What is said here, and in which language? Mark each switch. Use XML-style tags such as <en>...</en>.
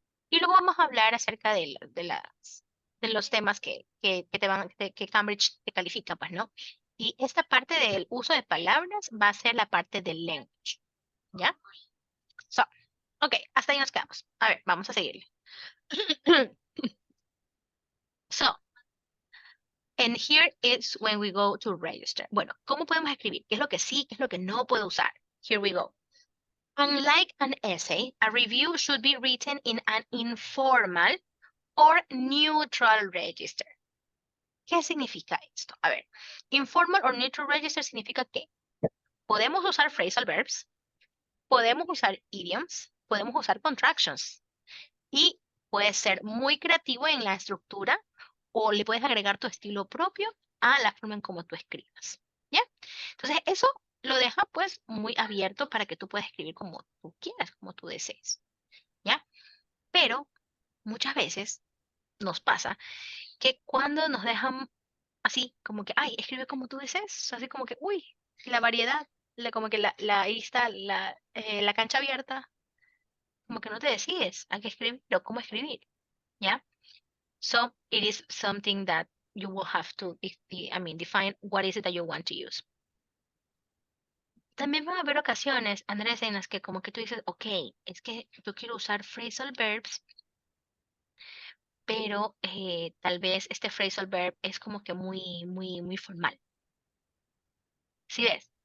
<es>Y luego vamos a hablar acerca de los temas que Cambridge te califica, pues, ¿no? Y esta parte del uso de palabras va a ser la parte del language, ¿ya? So, ok, hasta ahí nos quedamos. A ver, vamos a seguirle.</es> <en>So, and here is when we go to register.</en> <es>Bueno, ¿cómo podemos escribir? ¿Qué es lo que sí, qué es lo que no puedo usar?</es> <en>Here we go. Unlike an essay, a review should be written in an informal or neutral register.</en> <es>¿Qué significa esto? A ver,</es> <en>informal or neutral register</en> <es>significa que podemos usar phrasal verbs, podemos usar idioms, podemos usar contractions y puedes ser muy creativo en la estructura o le puedes agregar tu estilo propio a la forma en cómo tú escribas, ¿ya? Entonces, eso lo deja pues muy abierto para que tú puedas escribir como tú quieras, como tú desees, ¿ya? Pero muchas veces nos pasa que cuando nos dejan así, como que, ay, escribe como tú desees, así como que, uy, la variedad, como que ahí está la cancha abierta, como que no te decides a qué escribir o cómo escribir, ¿ya?</es> <en>So it is something that you will have to, define what is it that you want to use.</en> <es>También van a haber ocasiones, Andrés, en las que como que tú dices, ok, es que yo quiero usar phrasal verbs, pero tal vez este phrasal verb es como que muy, muy, muy formal. ¿Sí ves?</es>